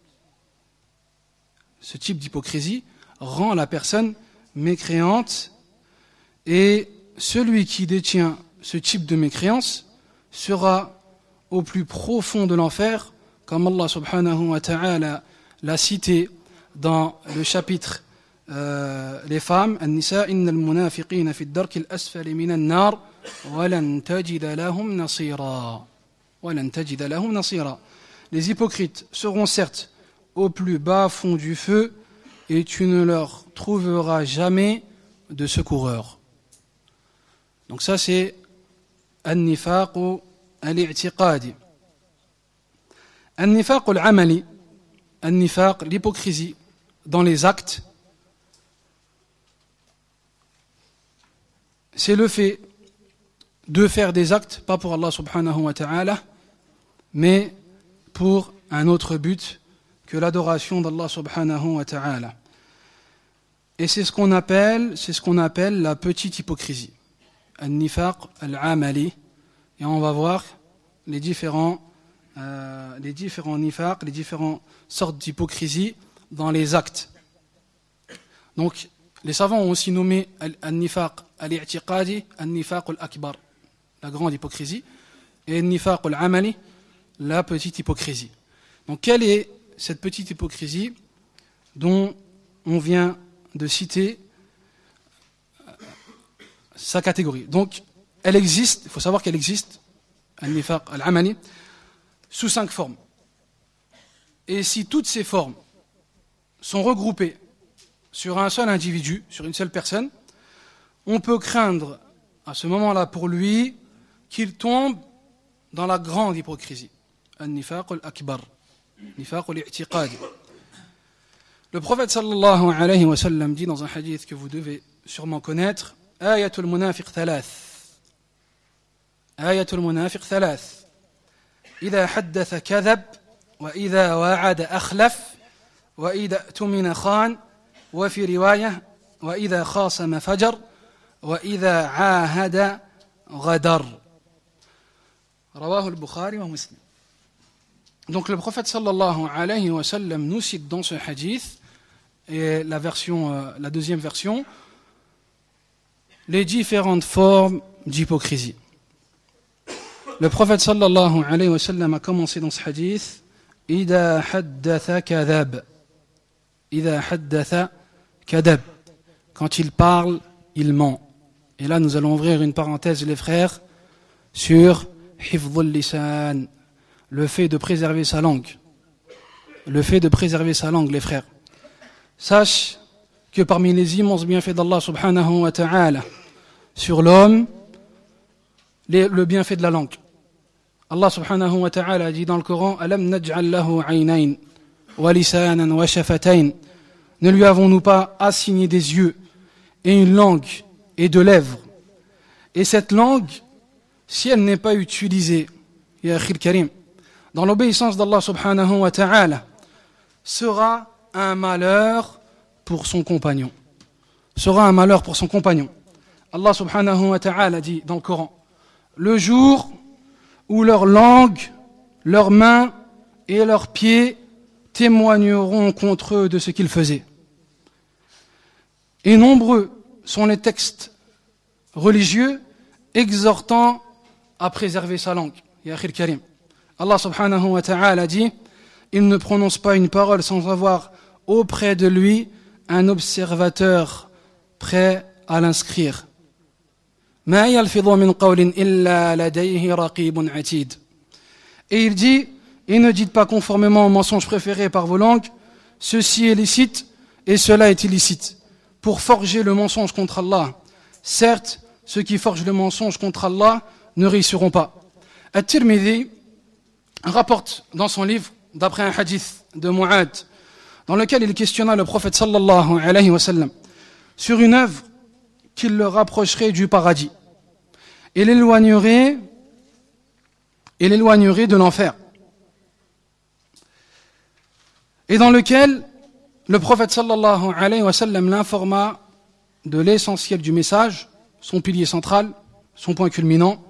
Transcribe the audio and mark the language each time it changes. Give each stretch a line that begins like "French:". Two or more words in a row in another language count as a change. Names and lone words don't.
French: Ce type d'hypocrisie rend la personne mécréante, et celui qui détient ce type de mécréance sera au plus profond de l'enfer, comme
Arabic: الله سبحانه وتعالى
French: l'a cité dans le chapitre les femmes,
Arabic: النساء إن المنافقين في الدرك الأسفل من النار ولن تجد لهم نصيرا. ولن تجد لهم نصيرا.
French: Les hypocrites seront certes au plus bas fond du feu et tu ne leur trouveras jamais de secoureurs. Donc ça c'est
Arabic: النفاق الاعتقادي. النفاق العملي، النفاق,
French: l'hypocrisie dans les actes, c'est le fait de faire des actes, pas pour
Arabic: الله سبحانه وتعالى,
French: mais pour un autre but que l'adoration d'
Arabic: الله سبحانه وتعالى.
French: Et c'est ce qu'on appelle la petite hypocrisie.
Arabic: النفاق العملي.
French: Et on va voir les différents nifaq, les différentes sortes d'hypocrisie dans les actes. Donc, les savants ont aussi nommé
Arabic: النفاق الاعتقادي، النفاق الأكبر,
French: la grande hypocrisie, et
Arabic: النفاق العملي,
French: la petite hypocrisie. Donc, quelle est cette petite hypocrisie dont on vient de citer sa catégorie? Donc, elle existe, il faut savoir qu'elle existe,
Arabic: النفاق العملي,
French: sous 5 formes. Et si toutes ces formes sont regroupées sur un seul individu, sur une seule personne, on peut craindre à ce moment-là pour lui qu'il tombe dans la grande hypocrisie.
Arabic: النفاق الأكبر، نفاق الاعتقادي.
French: Le prophète
Arabic: صلى الله عليه وسلم
French: dit dans un hadith que vous devez sûrement connaître,
Arabic: آية المنافق ثلاث. آية المنافق ثلاث. إذا حدث كذب وإذا وعد أخلف وإذا اؤتمن خان وفي رواية وإذا خاصم فجر وإذا عاهد غدر. رواه البخاري ومسلم.
French: Donc le prophète
Arabic: صلى الله عليه وسلم
French: nous cite dans ce hadith, et la deuxième version, les différentes formes d'hypocrisie. Le prophète
Arabic: صلى الله عليه وسلم
French: a commencé dans ce hadith,
Arabic: إذا حدث كذب. إذا حدث كذب.
French: Quand il parle, il ment. Et là, nous allons ouvrir une parenthèse, les frères, sur
Arabic: حفظ اللسان,
French: le fait de préserver sa langue. Le fait de préserver sa langue, les frères. Sache que parmi les immenses bienfaits d'
Arabic: الله سبحانه وتعالى
French: sur l'homme, le bienfait de la langue.
Arabic: الله سبحانه وتعالى
French: dit dans le Coran,
Arabic: ألم نجعل له عينين ولسانا وشفتين.
French: Ne lui avons-nous pas assigné des yeux et une langue et deux lèvres? Et cette langue, si elle n'est pas utilisée,
Arabic: يا أخي الكريم,
French: dans l'obéissance d'
Arabic: الله سبحانه وتعالى,
French: sera un malheur pour son compagnon. Sera un malheur pour son compagnon.
Arabic: الله سبحانه وتعالى
French: dit dans le Coran, le jour où leur langue, leurs mains et leurs pieds témoigneront contre eux de ce qu'ils faisaient. Et nombreux sont les textes religieux exhortant à préserver sa langue.
Arabic: يا أخي الكريم. الله سبحانه وتعالى
French: dit, il ne prononce pas une parole sans avoir auprès de lui un observateur prêt à l'inscrire.
Arabic: ما يلفظ من قول إلا لديه رقيب عتيد.
French: Et il dit, et ne dites pas conformément au mensonge préféré par vos langues, ceci est licite et cela est illicite, pour forger le mensonge contre Allah. Certes, ceux qui forgent le mensonge contre Allah ne réussiront pas. At-Tirmidhi rapporte dans son livre, d'après un hadith de Mu'ad, dans lequel il questionna le prophète
Arabic: صلى الله عليه وسلم
French: sur une œuvre qui le rapprocherait du paradis et l'éloignerait de l'enfer, et dans lequel le prophète
Arabic: صلى الله عليه وسلم
French: l'informa de l'essentiel du message, son pilier central, son point culminant.